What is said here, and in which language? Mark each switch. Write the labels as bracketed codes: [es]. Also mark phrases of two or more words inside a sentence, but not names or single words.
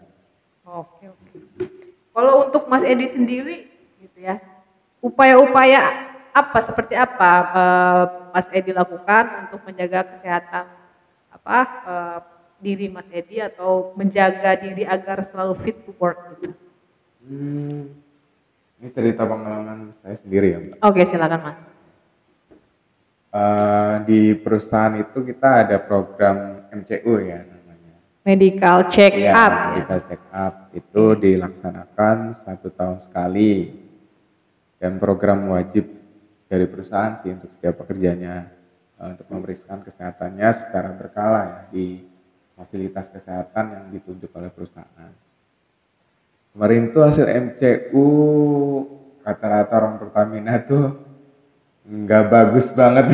[id] Oke. Kalau untuk Mas Edi sendiri gitu ya, upaya-upaya seperti apa Mas Edi lakukan untuk menjaga kesehatan diri Mas Edi atau menjaga diri agar selalu [en] fit to work [id] gitu? Ini cerita pengalaman saya sendiri ya Mbak. Oke, silakan Mas. Di perusahaan itu kita ada program MCU ya namanya. [en] Medical check [id] Ya, [en] up. medical check up [id] itu dilaksanakan 1 tahun sekali dan program wajib dari perusahaan sih untuk setiap pekerjanya untuk memeriksakan kesehatannya secara berkala ya di fasilitas kesehatan yang ditunjuk oleh perusahaan. Kemarin tuh hasil MCU rata-rata orang Pertamina tuh nggak bagus banget.